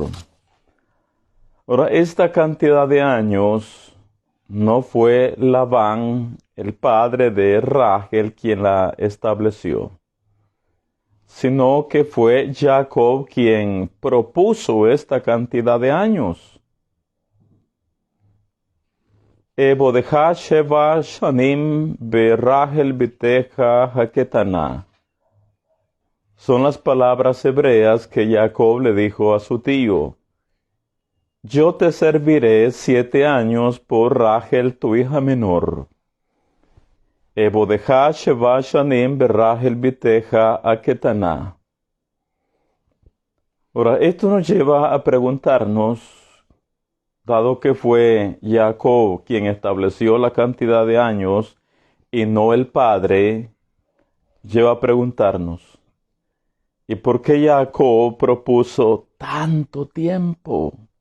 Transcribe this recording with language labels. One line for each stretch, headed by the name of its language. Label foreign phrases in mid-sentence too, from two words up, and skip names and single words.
Spanish: Ahora, esta cantidad de años no fue Labán, el padre de Rachel, quien la estableció, sino que fue Jacob quien propuso esta cantidad de años.
Hebrew: אעבדך שבע שנים ברחל בתך הקטנה.
Spanish: Son las palabras hebreas que Jacob le dijo a su tío. Yo te serviré 7 años por Rachel, tu hija menor.
Hebrew: אעבדך שבע שנים ברחל בתך הקטנה.
Spanish: Ahora, esto nos lleva a preguntarnos, dado que fue Jacob quien estableció la cantidad de años y no el padre, lleva a preguntarnos, ¿y por qué Jacob propuso tanto tiempo?